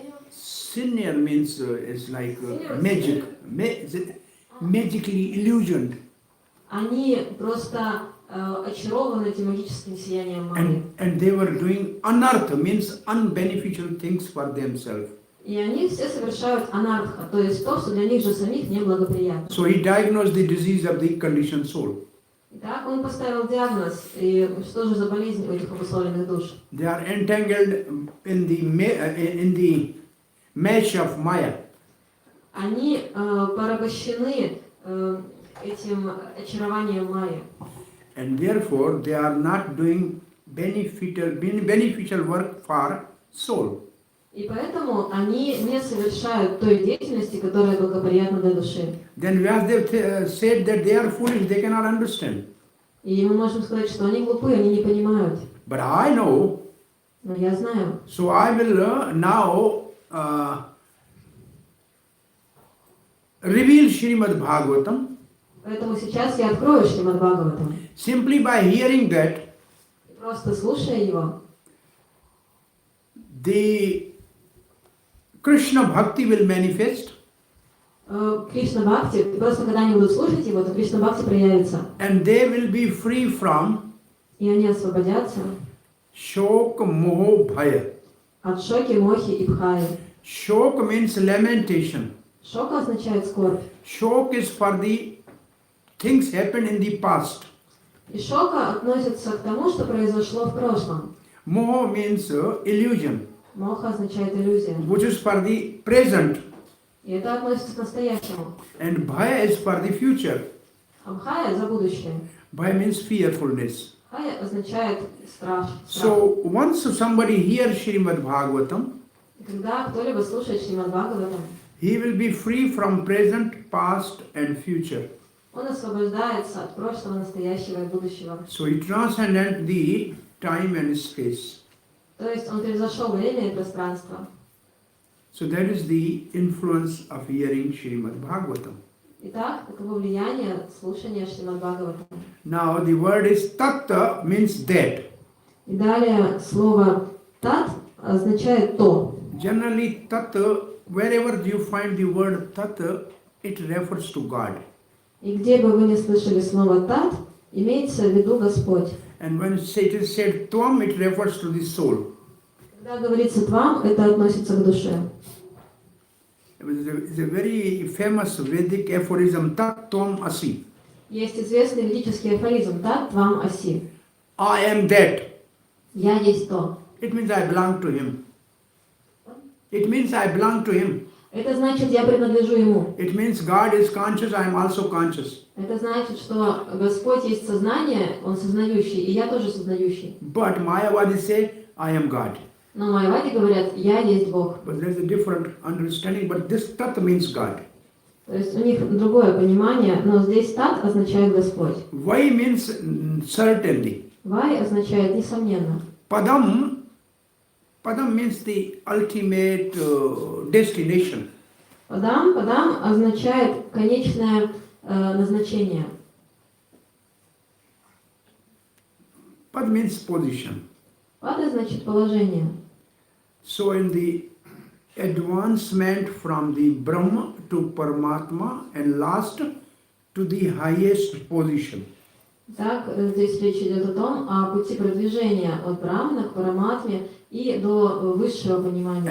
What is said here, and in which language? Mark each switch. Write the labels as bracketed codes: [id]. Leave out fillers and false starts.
[en] Senior means is like magic, magically illusioned. [ru] Они просто очарованы этим магическим сиянием Майи. [en] And they were doing anartha, means unbeneficial things for themselves. [ru] И они все совершают анарха, то есть то, что для них же самих неблагоприятно. [en] So he diagnosed the disease of the conditioned soul. [ru] Итак, он поставил диагноз, и что же за болезнь у этих обусловленных душ? [en] They are entangled in the mesh of Maya. [ru] Они порабощены этим очарованием Майи. [en] And therefore they are not doing beneficial work for soul. [ru] И поэтому они не совершают той деятельности, которая благоприятна для души. [en] Then Vyasadeva said that they are foolish, they cannot understand. [ru] И мы можем сказать, что они глупые, они не понимают. [en] But I know, [ru] Но я знаю. [en] so I will now reveal Srimad Bhagavatam. [ru] Поэтому сейчас я открою Шримад Бхагаватам. [en] Simply by hearing that, [ru] Просто слушая его, [en] the Krishna Bhakti will manifest, [ru] Кришна Бхакти, просто когда они будут слушать его, то Кришна Бхакти проявится. [en] and they will be free from [ru] И они освободятся [en] Shok Moho Bhaya. [ru] от шоки, мохи и бхаи. [en] Shok means lamentation. [ru] Шока означает скорбь. [en] Shok is for the things happened in the past. [ru] И шока относится к тому, что произошло в прошлом. [en] Moho means illusion, [ru] Моха означает иллюзия. [en] which is for the present. [ru] И это относится к настоящему. [en] And Bhaya is for the future. [ru] А бхая за будущее. [en] Bhaya means fearfulness. [ru] Бхая означает страх. [en] So once somebody hears Srimad Bhagavatam, [ru] И когда кто-либо слушает Шримад Бхагаватам, [en] he will be free from present, past and future. [ru] он освобождается от прошлого, настоящего и будущего. [en] So he transcended the time and space. [ru] То есть он превзошел время и пространство. [en] So that is the influence of hearing Srimad Bhagavatam. [ru] Итак, таково влияние слушания Шримад Бхагаватам. [en] Now the word is tatta, means that. [ru] И далее слово тат означает то. [en] Generally tatta, wherever you find the word tatta, it refers to God. [ru] И где бы вы ни слышали слово тат, имеется в виду Господь. [en] And when it is said tvam, it refers to the soul. [ru] Когда говорится твам, это относится к душе. [en] It's a very famous Vedic aphorism, tat tvam asi. [ru] Есть известный ведический афоризм тат твам аси. [en] I am that. [ru] Я есть то. [en] It means I belong to him. It means I belong to him. [ru] Это значит, я принадлежу ему. [en] It means God is conscious, I am also conscious. [ru] Это значит, что Господь есть сознание, Он сознающий, и я тоже сознающий. [en] But Mayavadi say, I am God. [ru] Но майявади говорят, я есть Бог. [en] But there's a different understanding, but this tat means God. [ru] То есть у них другое понимание, но здесь тат означает Господь. [en] Vai means certainly. [ru] Вай означает несомненно. [en] Padam means the ultimate destination. [ru] Падам означает конечное назначение. [en] Pad means position. [ru] Пада значит положение. [en] So in the advancement from the Brahma to Paramatma and last to the highest position. [ru] Так, здесь речь идет о том, о пути продвижения от Брахмана к Параматме и до высшего понимания.